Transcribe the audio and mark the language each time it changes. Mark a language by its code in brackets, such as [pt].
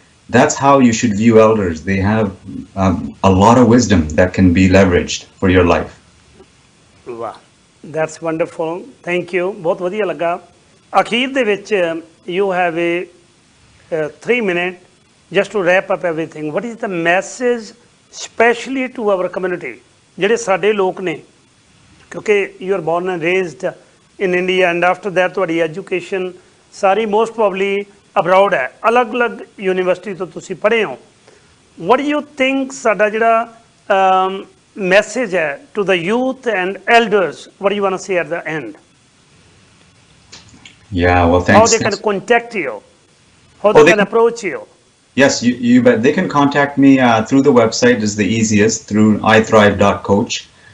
[en] That's how you should view elders. They have a lot of wisdom that can be leveraged for your life. Wow, that's wonderful. Thank you. [pa] बहुत वधिया लगा। अखीर दे विच [en] you have a 3 minute just to wrap up everything. What is the message especially to our community? [pa] ਜਿਹੜੇ ਸਾਡੇ ਲੋਕ ਨੇ, ਕਿਉਂਕਿ [en] you are born and raised in India, [pa] and after that ਤੁਹਾਡੀ education ਸਾਰੀ [en] most probably abroad [pa] ਹੈ, ਅਲੱਗ-ਅਲੱਗ university ਤੋਂ ਤੁਸੀਂ ਪੜ੍ਹੇ ਹੋ। [en] What do you think [pa] ਸਾਡਾ ਜਿਹੜਾ [en] message ਹੈ to the youth and elders? What do you want to say at the end? Yeah, well, thanks. How they can contact you? How they can approach you? Yes, you bet. They can contact me through the website is the easiest, through ithrive.coach.